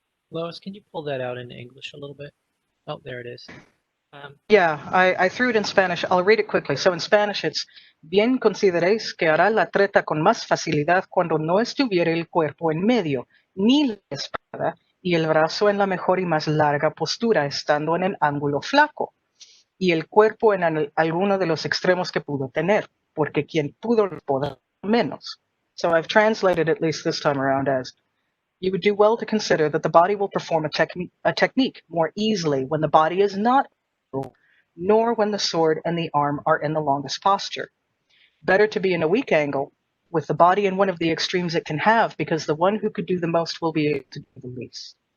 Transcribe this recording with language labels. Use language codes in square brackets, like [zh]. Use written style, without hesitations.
[en] Lois, can you pull that out into English a little bit? Oh, there it is. I threw it in Spanish. I'll read it quickly. [es] So in Spanish, it's bien consideréis que hará la treta con más facilidad cuando no estuviera el cuerpo en medio, ni la espada, y el brazo en la mejor y más larga postura, estando en el ángulo flaco, y el cuerpo en alguno de los extremos que pudo tener, porque quien pudo podrá menos. [en] So I've translated at least this time around as, you would do well to consider that the body will perform a technique more easily when the body is not, nor when the sword and the arm are in the longest posture. Better to be in a weak angle, with the body in one of the extremes it can have, because the one who could do the most will be able to do the least.